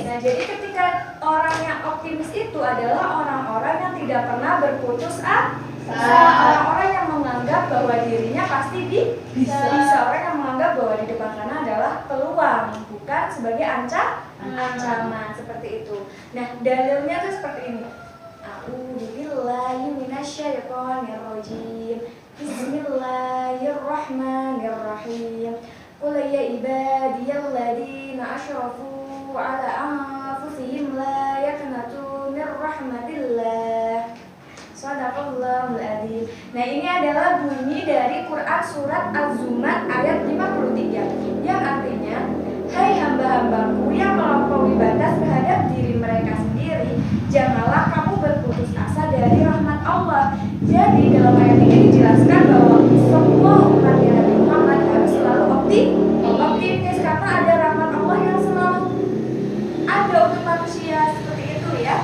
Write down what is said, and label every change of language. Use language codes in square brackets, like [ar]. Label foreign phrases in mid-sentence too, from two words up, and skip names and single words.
[id] Nah, jadi ketika orang yang optimis itu adalah orang-orang yang tidak pernah berputus asa, orang-orang yang menganggap bahwa dirinya pasti bisa, orang yang menganggap bahwa di depan sana adalah peluang, bukan sebagai ancaman seperti itu. Nah, dalilnya tuh seperti ini. [ar] أعوذ بالله من الشيطان الرجيم. بسم الله الرحمن الرحيم. قل يا عبادي الذين أسرفوا على أنفسهم لا تقنطوا من رحمة الله. صدق الله العظيم. [id] Nah, ini adalah bunyi dari Quran surat Az-Zumar ayat 53 yang artinya, hai hamba-hambaku yang melampaui batas terhadap diri mereka sendiri, janganlah kamu berputus asa dari rahmat Allah. Jadi dalam ayat ini dijelaskan bahwa semua umatnya Nabi Muhammad harus selalu optimis karena ada rahmat Allah yang selalu ada untuk manusia, seperti itu ya.